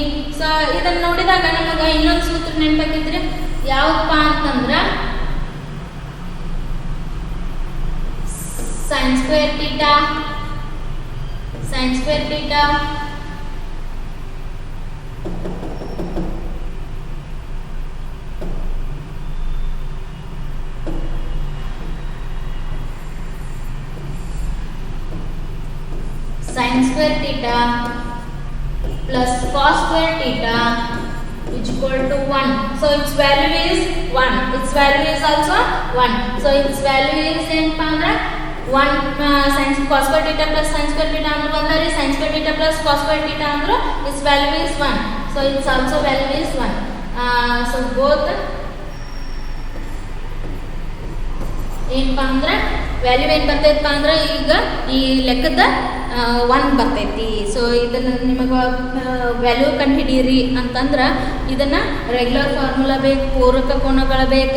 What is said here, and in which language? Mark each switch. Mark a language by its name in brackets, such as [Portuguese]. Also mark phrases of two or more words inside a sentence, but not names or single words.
[Kannada] ಸೊ ಇದನ್ನ ನೋಡಿದಾಗ ನಮಗೆ ಇನ್ನೊಂದು ಸೂತ್ರ ನೆನಪಾಗಿದ್ರೆ ಯಾವಪ್ಪ ಅಂತಂದ್ರ [English] sin square theta sin square theta plus cos square theta is equal to 1. So its value is 1. Its value is also 1. So its value is [Kannada] ಏನಪ್ಪ ಅಂದ್ರೆ [English] 1 sin cos square theta plus sin square theta [Kannada] ಅಂದ್ರೆ ಬಂದರೆ [English] sin square theta plus cos square theta ಅಂದ್ರೆ its value is 1. So its also value is 1. So both [Kannada] ಏನಪ್ಪ ಅಂದ್ರೆ ವ್ಯಾಲ್ಯೂ ಏನು ಬರ್ತೈತಪ್ಪ ಅಂದ್ರೆ ಈಗ ಈ ಲೆಕ್ಕದ 1 ಬರ್ತೈತಿ. ಸೊ ಇದನ್ನು ನಿಮಗೆ ವ್ಯಾಲ್ಯೂ ಕಂಡುಹಿಡೀರಿ ಅಂತಂದ್ರೆ ಇದನ್ನು [English] regular formula [Kannada] ಬೇಕು, ಪೂರಕ ಕೋನಗಳ ಬೇಕು.